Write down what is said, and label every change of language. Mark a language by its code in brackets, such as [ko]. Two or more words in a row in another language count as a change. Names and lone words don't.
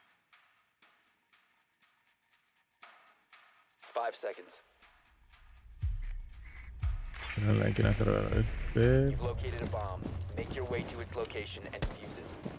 [en] 5 seconds. [is] Það er ekki næstur að vera uppi. [en] You've located a bomb. Make your way to its location and defuse it.